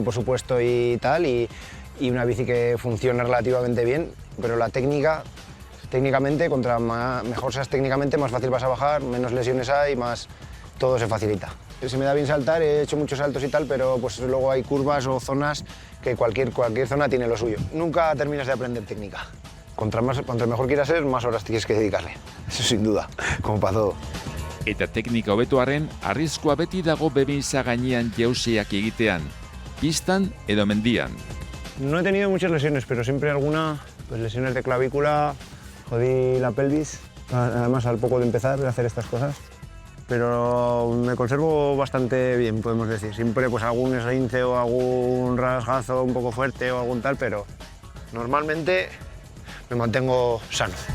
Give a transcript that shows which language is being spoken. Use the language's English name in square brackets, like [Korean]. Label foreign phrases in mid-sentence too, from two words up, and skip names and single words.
[Spanish] por supuesto y tal, y una bici que funcione relativamente bien, pero la técnicamente, contra mejor seas técnicamente, más fácil vas a bajar, menos lesiones hay, más todo se facilita. Se me da bien saltar, he hecho muchos saltos y tal, pero pues luego hay curvas o zonas que cualquier zona tiene lo suyo. Nunca terminas de aprender técnica. Contra mejor quieras ser, más horas tienes que dedicarle. Eso sin duda, como para todo. [Basque] Eta teknika hobetuaren, arriskua beti dago bebeisa gainean jausiak egitean, pistan edo mendian. [Spanish] No he tenido muchas lesiones, pero siempre alguna, pues lesiones de clavícula, jodí la pelvis, además al poco de empezar a hacer estas cosas. Pero me conservo bastante bien, podemos decir. Siempre pues algún esguince o algún rasgazo un poco fuerte o algún tal, pero normalmente me mantengo sano.